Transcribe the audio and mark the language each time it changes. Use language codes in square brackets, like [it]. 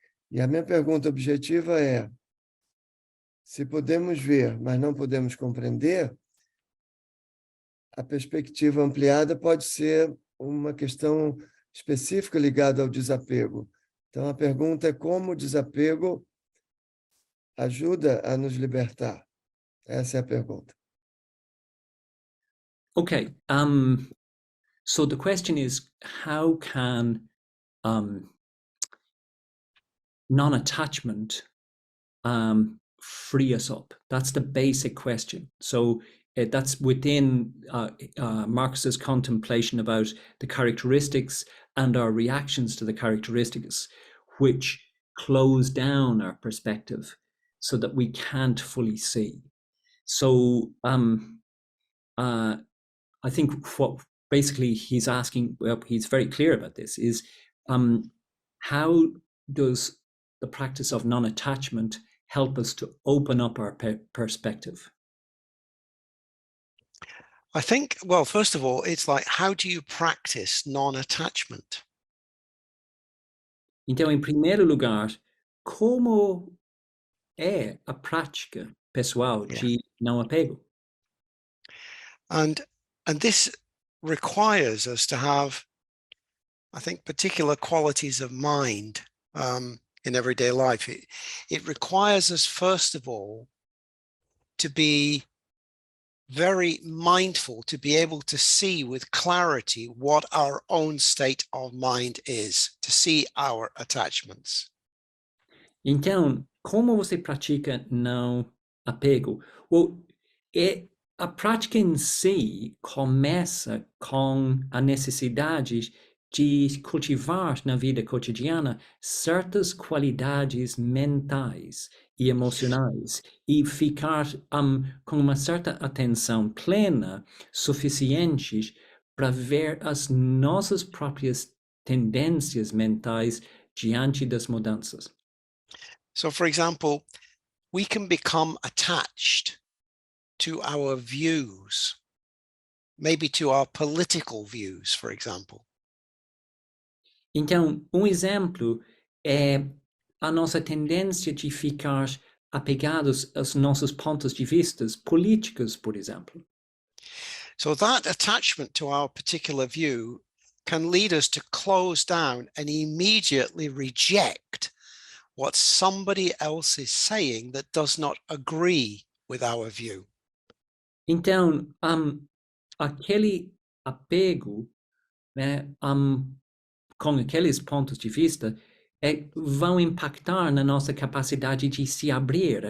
[pt] E a minha pergunta objetiva é: se podemos ver, mas não podemos compreender, a perspectiva ampliada pode ser uma questão específica ligada ao desapego. Então, a pergunta é como o desapego ajuda a nos libertar. Essa é a pergunta. Okay. [en] So the question is, how can non-attachment free us up? That's the basic question. So that's within Marx's contemplation about the characteristics and our reactions to the characteristics, which close down our perspective so that we can't fully see. So I think what basically he's asking, well, he's very clear about this, is how does the practice of non-attachment help us to open up our perspective? I think, well, first of all, it's like, how do you practice non-attachment? [pt] Então, em primeiro lugar, como é a prática pessoal de não apego? [en] And this requires us to have, I think, particular qualities of mind in everyday life. It requires us, first of all, to be very mindful, to be able to see with clarity what our own state of mind is, to see our attachments. [pt] Então, como você pratica não apego? Well, a prática em si começa com a necessidade de cultivar na vida cotidiana certas qualidades mentais e emocionais e ficar com uma certa atenção plena suficiente para ver as nossas próprias tendências mentais diante das mudanças. [en] So, for example, we can become attached to our views, maybe to our political views, for example. [pt] Então, exemplo é a nossa tendência de ficar apegados aos nossos pontos de vista políticos, por exemplo. [en] So that attachment to our particular view can lead us to close down and immediately reject what somebody else is saying that does not agree with our view. [pt] Então, aquele apego, né, com aqueles pontos de vista vão impactar na nossa capacidade de se abrir.